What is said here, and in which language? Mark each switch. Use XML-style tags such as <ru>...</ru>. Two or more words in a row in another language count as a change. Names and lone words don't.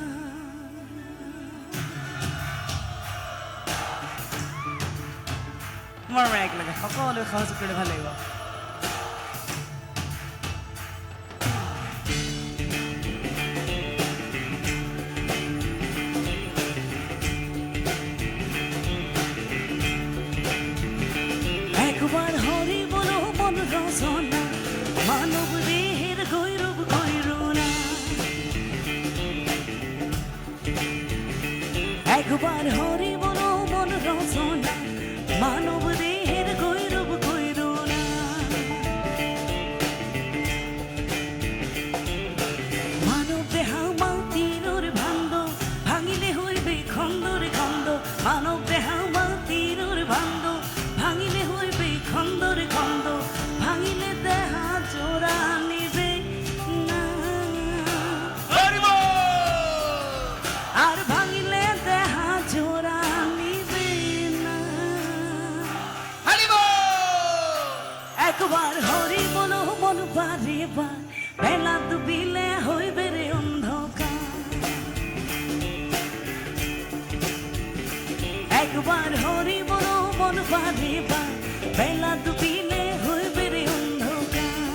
<as>মোৰ এক লাগে সকলোৱে সহযোগ কৰিলে ভাল লাগিব</as> <bn>একবার হরি বলো মন রচনা মানব দেহের গৈরব গৈরনা একবার হরি বলো মন রচনা মানব দেহের গৈরব গৈরনা মানব দেহা মাতির ভান্ড ভাঙিলে হইবে খন্দরে খন্দ মানব দেহা মাতির ভান্ড ভাঙিলে হইবে খন্দরে খন্দ ভাঙিলে দেহা জোড়া নিবে না আর ভাঙিলে দেহা জোড়া নিবে না একবার হরি বলো মন বারে বার বেলা ডুবিলে হইবে রে অন্ধকার একবার হরি বলো মন বারে বার বেলা ডুবিলে হইবে রে অন্ধকার</bn>